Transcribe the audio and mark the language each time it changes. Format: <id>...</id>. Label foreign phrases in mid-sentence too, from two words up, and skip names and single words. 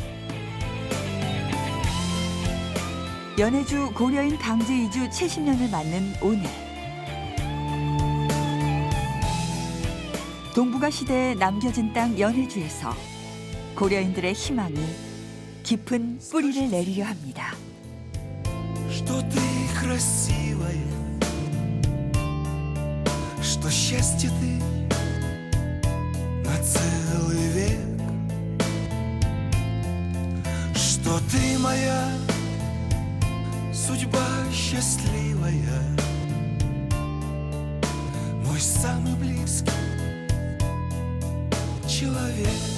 <ko>연해주 고려인 강제 이주 70년을 맞는 오늘. 동북아 시대에 남겨진 땅 연해주에서 고려인들의 희망이 깊은 뿌리를 내리려 합니다.</ko> <ru>Что ты красивая, что счастье ты на целый век, что ты моя судьба счастливая, мой самый близкий человек.</ru>